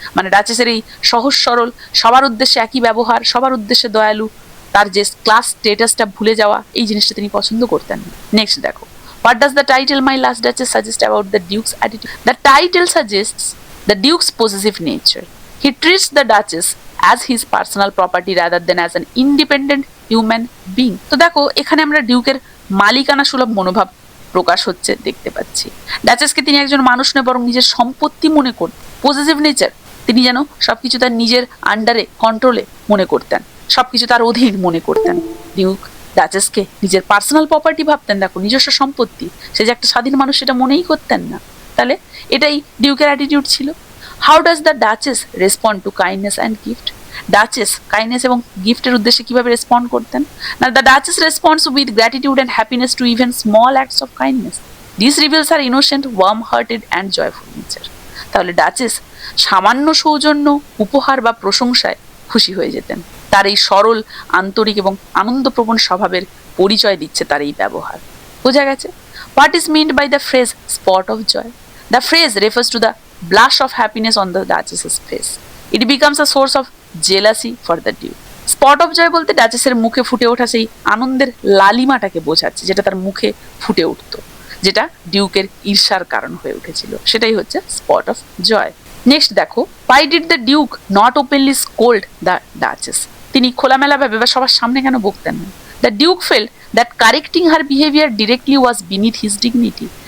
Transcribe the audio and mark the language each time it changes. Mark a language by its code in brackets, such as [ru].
[bn] মানে ডাচেসের এই সহজ সরল, সবার উদ্দেশ্যে একই ব্যবহার, সবার উদ্দেশ্যে দয়ালু, তার যে ক্লাস স্টেটাসটা ভুলে যাওয়া, এই জিনিসটা তিনি পছন্দ করতেন। নেক্সট দেখো, [en] What does the title My Last Duchess suggest about the duke's attitude? The title suggests the duke's possessive nature. He treats the duchess as his personal property rather than as an independent human being. [bn] তো দেখো, এখানে আমরা ডিউকের মালিকানা সুলভ মনোভাব প্রকাশ হচ্ছে দেখতে পাচ্ছি। ডাচেসকে তিনি একজন মানুষ নয়, বরং নিজের সম্পত্তি মনে করতেন। পজেসিভ নেচার, তিনি যেন সবকিছু তার নিজের আন্ডারে, কন্ট্রোলে মনে করতেন, সবকিছু তার অধীন মনে করতেন। ডিউক ডাচেসকে নিজের পার্সোনাল প্রপার্টি ভাবতেন। দেখো, নিজস্ব সম্পত্তি, সে যে একটা স্বাধীন মানুষ সেটা মনেই করতেন না। তাহলে এটাই ডিউকের অ্যাটিটিউড ছিল। [en] How does the duchess respond to kindness and gift? [bn] Duchess kindness এবং গিফটের উদ্দেশ্যে কিভাবে রেসপন্ড করতেন? না, [en] The duchess responds with gratitude and happiness to even small acts of kindness. This reveals her innocent, warm hearted and joyful nature. [bn] তাহলে duchess সামান্য সৌজন্য, উপহার বা প্রশংসায় খুশি হয়ে যেতেন। তার এই সরল, আন্তরিক এবং আনন্দপ্রবণ স্বভাবের পরিচয় দিচ্ছে তার এই ব্যবহার। বোঝা গেছে? [en] What is meant by the phrase spot of joy? The phrase refers to the blush of happiness on the Duchess's face. It becomes a source of jealousy for the Duke. [bn] Spot of joy বলতে ডাচেসের মুখে ফুটে ওঠা সেই আনন্দের লালিমাটাকে বোঝাচ্ছে, যেটা তার মুখে ফুটে উঠতো, যেটা ডিউকের ঈর্ষার কারণ হয়ে উঠেছিল, সেটাই হচ্ছে স্পট অফ জয়। নেক্সট দেখো, [en] Why did the duke not openly scold the duchess? [bn] তিনি খোলামেলাভাবে বা সবার সামনে কেন বকতেন না? [en] The duke felt that correcting her behaviour directly was beneath his dignity.